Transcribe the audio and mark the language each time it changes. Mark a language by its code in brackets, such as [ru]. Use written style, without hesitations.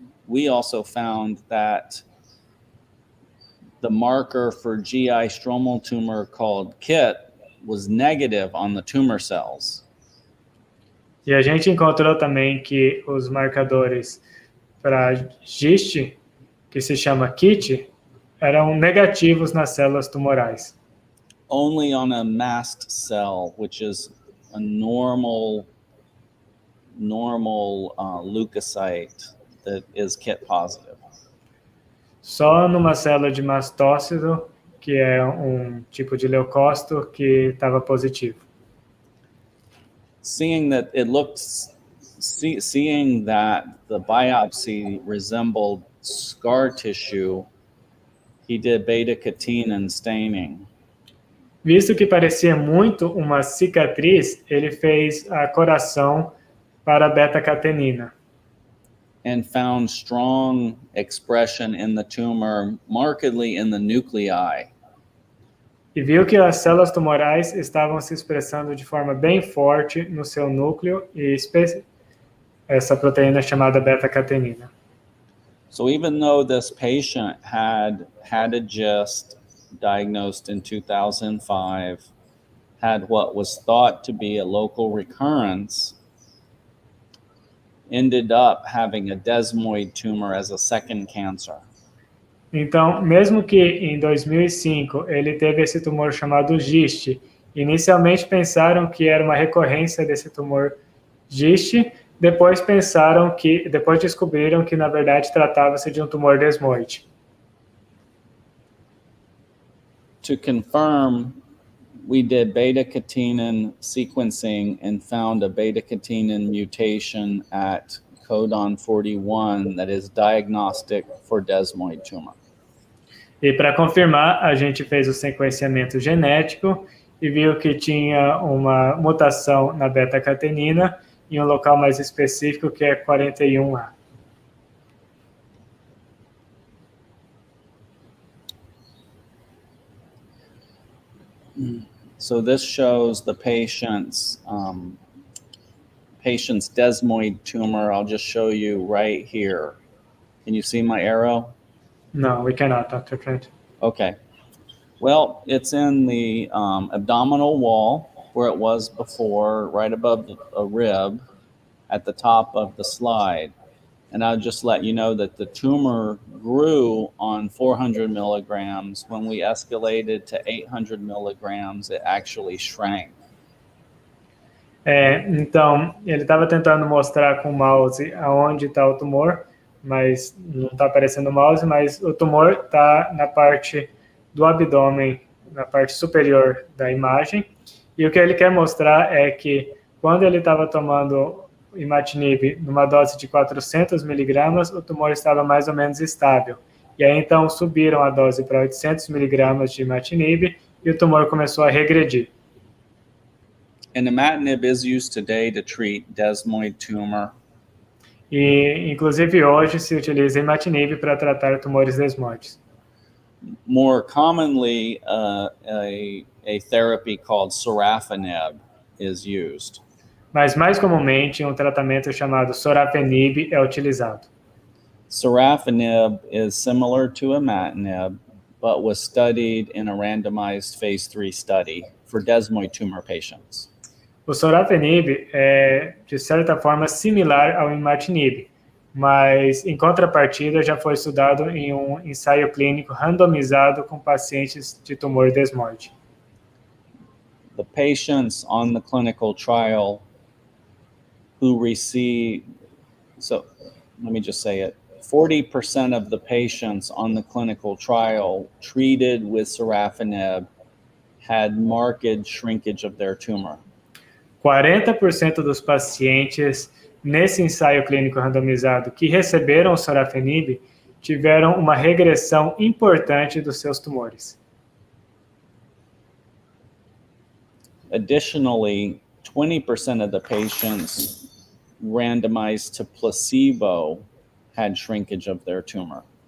[en] We also found that the marker for GI stromal tumor called KIT was negative on the tumor cells. [pt] E a gente encontrou também que os marcadores para GIST, que se chama KIT, eram negativos nas células tumorais. [en] Only on a mast cell, which is a normal leukocyte that is KIT positive. [pt] Só numa célula de mastócito, que é um tipo de leucócito, que estava positivo. [en] Seeing that the biopsy resembled scar tissue, he did beta-catenin staining. [pt] Visto que parecia muito uma cicatriz, ele fez a coração para beta-catenina. [en] And found strong expression in the tumor, markedly in the nuclei. [pt] E viu que as células tumorais estavam se expressando de forma bem forte no seu núcleo, e essa proteína chamada beta-catenina. [en] So even though this patient had a GIST diagnosed in 2005, had what was thought to be a local recurrence, ended up having a desmoid tumor as a second cancer. [pt] Então, mesmo que em 2005 ele teve esse tumor chamado GIST, inicialmente pensaram que era uma recorrência desse tumor GIST, depois descobriram que na verdade tratava-se de um tumor desmoide. [en] To confirm, we did beta-catenin sequencing and found a beta-catenin mutation at codon 41 that is diagnostic for desmoid tumor. [pt] E para confirmar, a gente fez o sequenciamento genético e viu que tinha uma mutação na beta-catenina em um local mais específico, que é 41A. [en] So this shows the patient's desmoid tumor. I'll just show you right here. Can you see my arrow? No, we cannot, Dr. Trent. Okay. Well, it's in the abdominal wall where it was before, right above a rib at the top of the slide. And I'll just let you know that the tumor grew on 400 milligrams. When we escalated to 800 milligrams, it actually shrank. [pt] Então, ele estava tentando mostrar com o mouse aonde está o tumor, mas não está aparecendo o mouse, mas o tumor está na parte do abdômen, na parte superior da imagem. E o que ele quer mostrar é que quando ele estava tomando imatinib numa dose de 400 miligramas, o tumor estava mais ou menos estável. E aí, então, subiram a dose para 800 miligramas de imatinib e o tumor começou a regredir. [en] And imatinib is used today to treat desmoid tumor. [pt] E, inclusive, hoje se utiliza imatinib para tratar tumores desmoides. [en] More commonly, a therapy called sorafenib is used. [pt] Mas, mais comumente, um tratamento chamado sorafenib é utilizado. [en] Sorafenib is similar to imatinib, but was studied in a randomized phase 3 study for desmoid tumor patients. [pt] O sorafenib é, de certa forma, similar ao imatinib, mas, em contrapartida, já foi estudado em um ensaio clínico randomizado com pacientes de tumor desmoide. [en] The patients on the clinical trial who receive, so let me just say it, 40% of the patients on the clinical trial treated with sorafenib had marked shrinkage of their tumor. [pt] 40% dos pacientes nesse ensaio clínico randomizado que receberam o sorafenib tiveram uma regressão importante dos seus tumores. [en] Additionally, 20% of the patients randomized to placebo had shrinkage of their tumor.